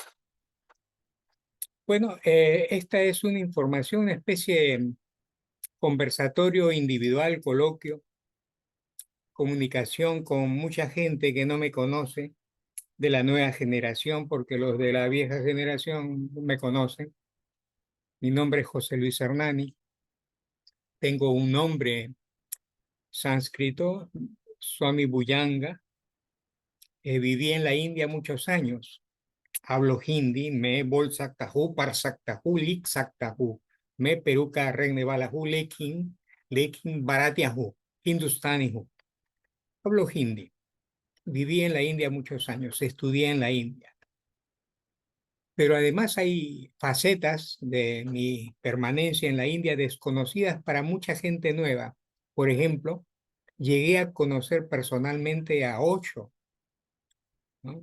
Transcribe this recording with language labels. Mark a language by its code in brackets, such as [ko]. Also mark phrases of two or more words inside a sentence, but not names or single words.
[es] Bueno, esta es una información, una especie de conversatorio individual, coloquio, comunicación con mucha gente que no me conoce, de la nueva generación, porque los de la vieja generación me conocen. Mi nombre es José Luis Hernani. Tengo un nombre sánscrito, Swami Buyanga. Viví en la India muchos años. Hablo hindi, [hi] मैं बोल सकता हूँ, पढ़ सकता हूँ, लिख सकता हूँ. मैं पेरू का रहने वाला हूँ, लेकिन लेकिन भारतीय हूँ, हिंदुस्तानी हूँ. [es] Hablo hindi. Viví en la India muchos años, estudié en la India. Pero además hay facetas de mi permanencia en la India desconocidas para mucha gente nueva. Por ejemplo, llegué a conocer personalmente a Osho, ¿no?